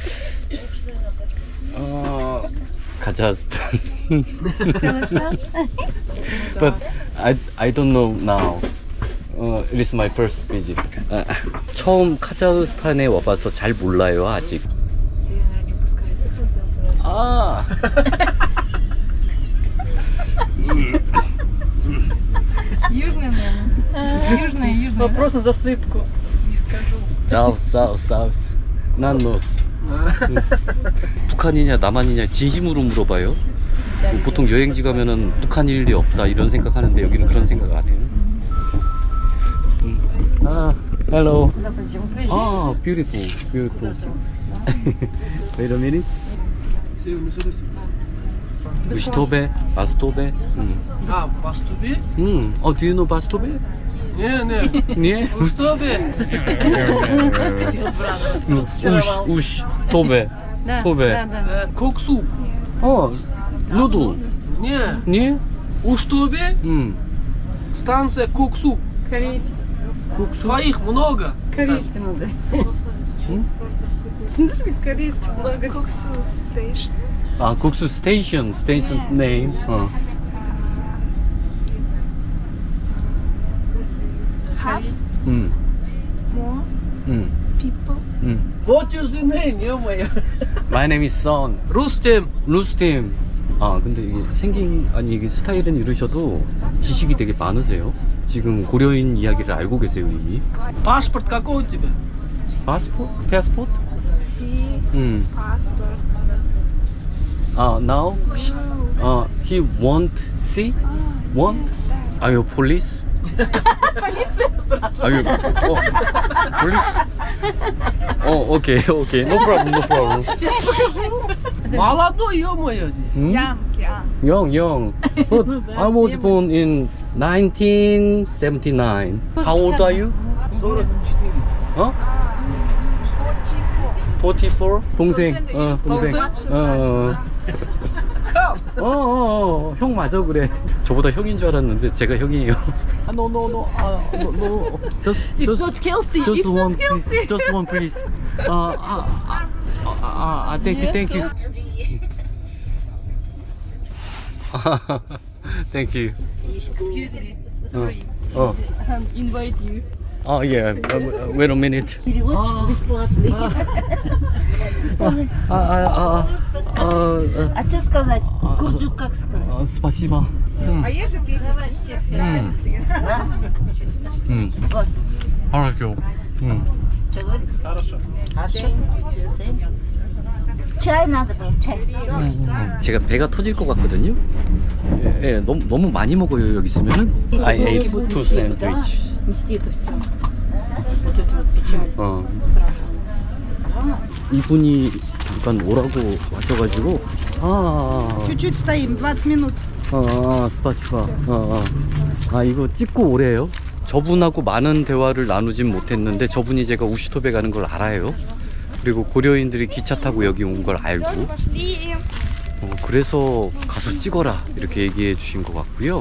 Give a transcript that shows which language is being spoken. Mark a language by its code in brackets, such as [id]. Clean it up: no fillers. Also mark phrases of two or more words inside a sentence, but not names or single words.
[ko] 카자흐스탄. [en] But I don't know now. It is my first visit. [ko] 처음 카자흐스탄에 와봐서 잘 몰라요 아직. 아. [ru] Южная. Вопрос на засыпку. Не скажу. [en] South. [ko] 난 North. 북한이냐 남한이냐 진심으로 물어봐요. 보통 여행지 가면은 북한일 리 없다 이런 생각하는데 여기는 그런 생각 안 해요. [en] Hello. Beautiful. Wait a minute. Bastobe. Bastobe? Do you know Bastobe? [ru] Не. Bastobe? Тобе. Коксу. [en] Noodle. [ru] Не. Уштобе? Станция Коксу. Твоих много. Корейский надо. Слышишь, ведь корейский много. [en] Коксу station. 국수 station name. Half. More. People. What is the name, ё-моё? My name is Son. Rustem. [ko] 근데 이게 이게 스타일은 이러셔도 지식이 되게 많으세요. 지금 고려인 이야기를 알고 계세요 이미. [ru] Паспорт какой у тебя? [en] Passport? See. Passport. Now he want see? Want? Are you police? Are you police? Okay. No problem. [ru] Молодой, ё-моё, здесь. [en] Young. But I was born in 1979. How old are you? 44. 44? [ko] 동생. 형 맞아 그래. 저보다 형인 줄 알았는데 제가 형이에요. [en] No. It's not healthy. It's not healthy. Just one please. Thank you. Thank you. Excuse me. Sorry. Invite you. Yeah. Wait a minute. [ru] А что сказать? Курдюк как сказать? Спасибо. А есть же песня? Хорошо. Что говорит? Хорошо. Чай надо было, чай. [ko] 제가 배가 터질 것 같거든요. 예, 너무 많이 먹어요 여기 있으면은. [en] I ate 2 sandwich. [ru] Нести это все. [ko] 이분이 잠깐 오라고 하셔가지고. [ru] Чуть-чуть стоим, 20 минут. [ko] 스파시파. 이거 찍고 오래요. 저분하고 많은 대화를 나누진 못했는데 저분이 제가 우시톱에 가는 걸 알아요. 그리고 고려인들이 기차 타고 여기 온 걸 알고 그래서 가서 찍어라 이렇게 얘기해 주신 것 같고요.